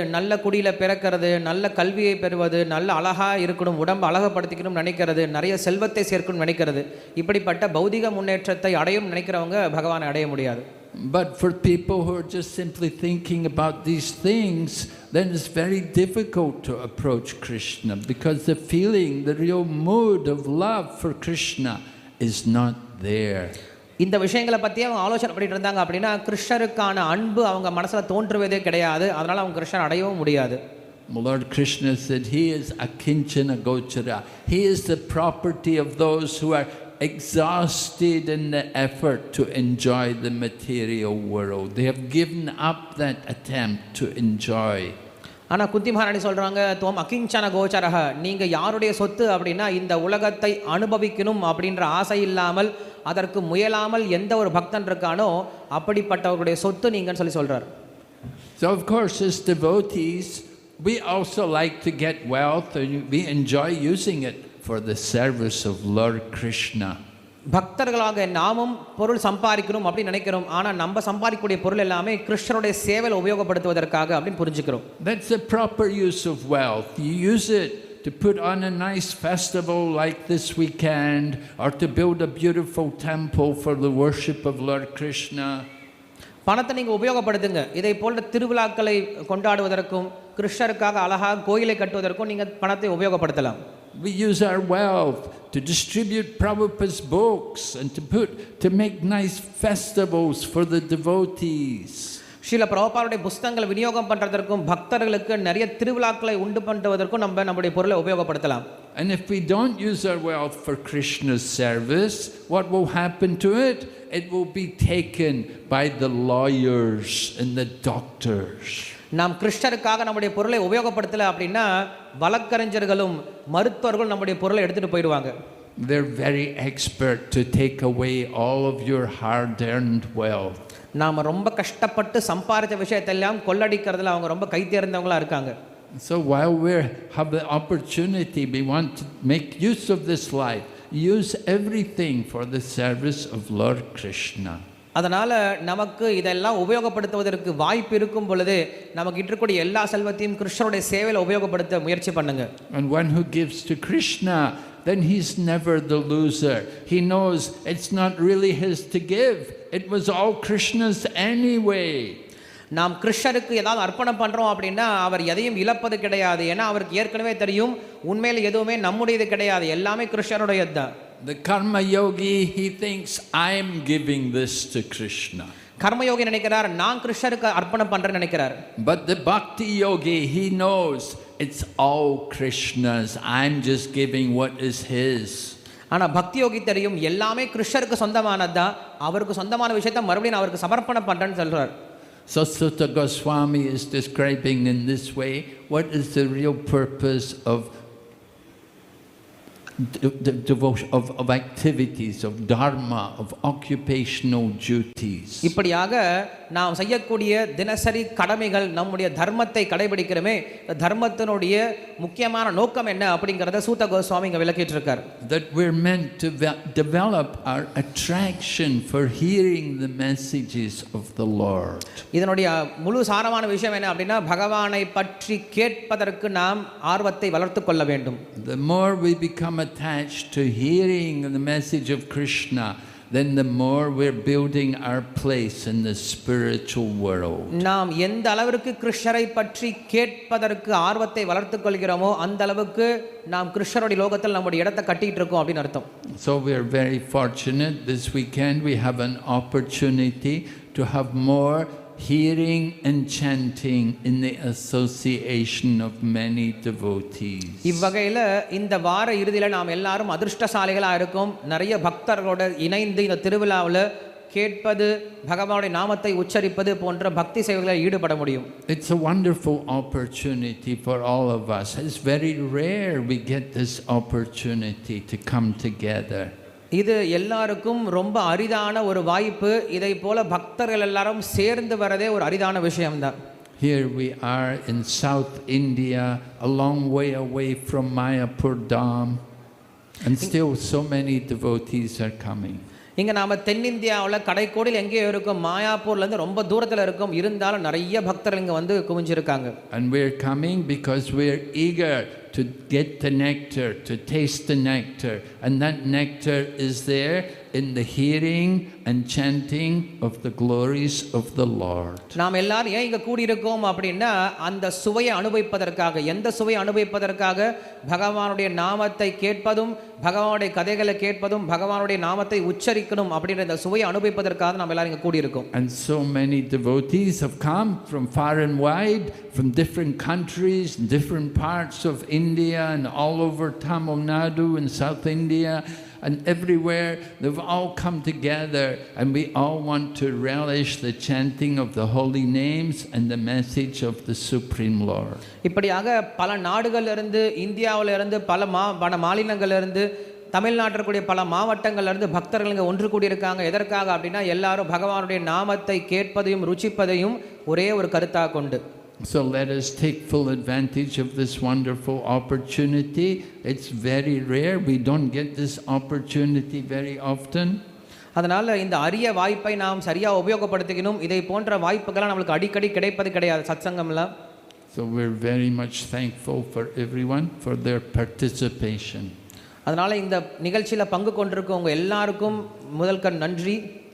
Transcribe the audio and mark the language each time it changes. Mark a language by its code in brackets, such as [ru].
[ta] நல்ல குடியில் பிறக்கிறது, நல்ல கல்வியை பெறுவது, நல்ல அழகாக இருக்கணும், உடம்பு அழகப்படுத்திக்கணும் நினைக்கிறது, நிறைய செல்வத்தை சேர்க்கணும் நினைக்கிறது, இப்படிப்பட்ட பௌதிக முன்னேற்றத்தை அடையும் நினைக்கிறவங்க பகவானை அடைய முடியாது. [en] But for people who are just simply thinking about these things, then it's very difficult to approach Krishna, because the feeling, the real mood of love for Krishna is not there. [ta] இந்த விஷயங்களை பற்றி அவங்க ஆலோசனை பண்ணிட்டு இருந்தாங்க அப்படின்னா கிருஷ்ணருக்கான அன்பு அவங்க மனசில் தோன்றுவதே கிடையாது, அதனால் அவங்க கிருஷ்ணர் அடையவும் முடியாது. [en] Lord Krishna said, He is akinchana gochara. He is the property of those who are exhausted in the effort to enjoy the material world. They have given up that attempt to enjoy. [ta] ஆனால் குந்தி மகாராணி சொல்கிறாங்க, தோம் அகிஞ்சன கோச்சரக, நீங்கள் யாருடைய சொத்து அப்படின்னா இந்த உலகத்தை அனுபவிக்கணும் அப்படின்ற ஆசை இல்லாமல் அதற்கு முயலாமல் எந்த ஒரு பக்தன் இருக்கானோ அப்படிப்பட்டவர்களுடைய சொத்து நீங்கன்னு சொல்கிறார். [en] So of course as devotees we also like to get wealth and we enjoy using it for the service of Lord Krishna. [ta] பக்தர்களாக நாமும் பொருள் சம்பாதிக்கணும் அப்படின்னு நினைக்கிறோம், ஆனால் நம்ம சம்பாதிக்கக்கூடிய பொருள் எல்லாமே கிருஷ்ணருடைய சேவையில் உபயோகப்படுத்துவதற்காக அப்படின்னு புரிஞ்சுக்கிறோம். [en] That's the proper use of wealth. You use it to put on a nice festival like this weekend, or to build a beautiful temple for the worship of Lord Krishna. [ta] பணத்தை நீங்கள் உபயோகப்படுத்துங்க, இதை போன்ற திருவிழாக்களை கொண்டாடுவதற்கும் கிருஷ்ணருக்காக அழகாக கோயிலை கட்டுவதற்கும் நீங்கள் பணத்தை உபயோகப்படுத்தலாம். [en] We use our wealth to distribute Prabhupada's books and to make nice festivals for the devotees. [ta] Srila பிரபுபாதுடைய புத்தகங்களை விநியோகம் பண்ணுறதற்கும் பக்தர்களுக்கு நிறைய திருவிழாக்களை உண்டு பண்ணுவதற்கும் நம்முடைய பொருளை உபயோகப்படுத்தலாம். [en] And if we don't use our wealth for Krishna's service, what will happen to it? It will be taken by the lawyers and the doctors. [ta] நாம் கிருஷ்ணருக்காக நம்முடைய பொருளை உபயோகப்படுத்தலை அப்படின்னா வழக்கறிஞர்களும் மருத்துவர்களும் நம்முடைய பொருளை எடுத்துகிட்டு போயிடுவாங்க. [en] They're very expert to take away all of your hard-earned wealth. [ta] நாம் ரொம்ப கஷ்டப்பட்டு சம்பாதிச்ச விஷயத்தெல்லாம் கொள்ளடிக்கிறதுல அவங்க ரொம்ப கை தேர்ந்தவங்களா இருக்காங்க. [en] So while we have the opportunity, we want to make use of this life, use everything for the service of Lord Krishna. [ta] அதனால் நமக்கு இதெல்லாம் உபயோகப்படுத்துவதற்கு வாய்ப்பு இருக்கும் பொழுது நமக்கு இருக்கக்கூடிய எல்லா செல்வத்தையும் கிருஷ்ணருடைய சேவையில் உபயோகப்படுத்த முயற்சி பண்ணுங்க. [en] And one who gives to Krishna, then he's never the loser. He knows it's not really his to give. It was all Krishna's anyway. [ta] நாம் கிருஷ்ணருக்கு ஏதாவது அர்ப்பணம் பண்ணுறோம் அப்படின்னா அவர் எதையும் இழப்பது கிடையாது, ஏன்னா அவருக்கு ஏற்கனவே தெரியும் உண்மையில் எதுவுமே நம்முடையது கிடையாது, எல்லாமே கிருஷ்ணருடையது தான். [en] The karma yogi, he thinks I'm giving this to Krishna. [ta] Karmayogi நினைக்கிறார் நான் கிருஷ்ணருக்கு அர்ப்பணம் பண்றேன்னு நினைக்கிறார். [en] But the bhakti yogi, he knows it's all Krishna's. I'm just giving what is his. [ta] ஆனா பக்தி யோகி தெரியும் எல்லாமே கிருஷ்ணருக்கு சொந்தமானதுதான், அவருக்கு சொந்தமான விஷயத்தை மறுபடியும் அவருக்கு சமர்ப்பணம் பண்றேன்னு சொல்றார். [en] So Sutta Goswami is describing in this way what is the real purpose of devotion, of activities, of dharma, of occupational duties. [ta] இப்படியாக நாம் செய்யக்கூடிய தினசரி கடமைகள் நம்முடைய தர்மத்தை கடைபிடிக்கிறோமே, தர்மத்தினுடைய முக்கியமான நோக்கம் என்ன அப்படிங்கறத சூத்த கோஸ்வாமி இங்க விளக்கிட்டு இருக்கார். [en] That we're meant to develop our attraction for hearing the messages of the Lord. [ta] இதனுடைய முழு சாரமான விஷயம் என்ன அப்படினா பகவானை பற்றி கேட்பதற்கு நாம் ஆர்வத்தை வளர்த்துக் கொள்ள வேண்டும். [en] The more we become attached to hearing the message of Krishna, then the more we're building our place in the spiritual world. [ta] நாம் எந்த அளவுக்கு கிருஷ்ணரை பற்றி கேட்பதற்கு ஆர்வத்தை வளர்த்துக் கொள்கிறோமோ அந்த அளவுக்கு நாம் கிருஷ்ணருடைய லோகத்தில் நம்முடைய இடத்தை கட்டிட்டு இருக்கோம் அப்படின அர்த்தம். [en] So we are very fortunate this weekend we have an opportunity to have more hearing and chanting in the association of many devotees. [ta] இவ்வகையில் இந்த வார இறுதியில் நாம் எல்லாரும் அதிர்ஷ்டசாலிகளாக இருக்கும். நிறைய பக்தர்களோட இணைந்து இந்த திருவிழாவில் கேட்பது, பகவானுடைய நாமத்தை உச்சரிப்பது போன்ற பக்தி சேவைகளில் ஈடுபட முடியும். [en] It's a wonderful opportunity for all of us. It's very rare we get this opportunity to come together. [ta] இது எல்லாருக்கும் ரொம்ப அரிதான ஒரு வாய்ப்பு. இதை போல பக்தர்கள் எல்லாரும் சேர்ந்து வரதே ஒரு அரிதான விஷயம்தான். [en] Here we are in South India, a long way away from Mayapur Dham, and still so many devotees are coming. [ta] இங்கே நாம் தென்னிந்தியாவில் கடைக்கோடியில் எங்கேயோ இருக்கும், மாயாப்பூர்லேருந்து ரொம்ப தூரத்தில் இருக்கும், இருந்தாலும் நிறைய பக்தர்கள் இங்கே வந்து குவிஞ்சிருக்காங்க. [en] And we're coming because we're eager to get the nectar, to taste the nectar, and that nectar is there in the hearing and chanting of the glories of the Lord. [ta] நாம் எல்லாரும் ஏன் இங்கே கூடியிருக்கோம் அப்படின்னா அந்த சுவையை அனுபவிப்பதற்காக. எந்த சுவையை அனுபவிப்பதற்காக? பகவானுடைய நாமத்தை கேட்பதும், பகவானுடைய கதைகளை கேட்பதும், பகவானுடைய நாமத்தை உச்சரிக்கணும் அப்படின்ற இந்த சுவையை அனுபவிப்பதற்காக நாம் எல்லாரும் இங்கே கூடியிருக்கோம். [en] And so many devotees have come from far and wide, from different countries, different parts of India and all over Tamil Nadu and South India. And everywhere they've all come together, and we all want to relish the chanting of the holy names and the message of the Supreme Lord. [ta] இப்படியாக பல நாடுகளிலிருந்து, இந்தியாவிலிருந்து, பல மாநிலங்களிலிருந்து, தமிழ்நாட்டிற்குரிய பல மாவட்டங்களிலிருந்து பக்தர்கள் இங்கே ஒன்று கூடியிருக்காங்க. எதற்காக அப்படின்னா எல்லாரும் பகவானுடைய நாமத்தை கேட்பதையும் ருச்சிப்பதையும் ஒரே ஒரு கருத்தாக கொண்டு. [en] So let us take full advantage of this wonderful opportunity. It's very rare. We don't get this opportunity very often. [ta] அதனால் இந்த அரிய வாய்ப்பை நாம் சரியாக உபயோகப்படுத்திக்கணும். இதை போன்ற வாய்ப்புகள்லாம் நம்மளுக்கு அடிக்கடி கிடைப்பது கிடையாது சத்சங்கம்லாம். [en] So we're very much thankful for everyone for their participation. [ta] அதனால் இந்த நிகழ்ச்சியில் பங்கு கொண்டிருக்கவங்க எல்லாருக்கும் முதல் கண் நன்றி.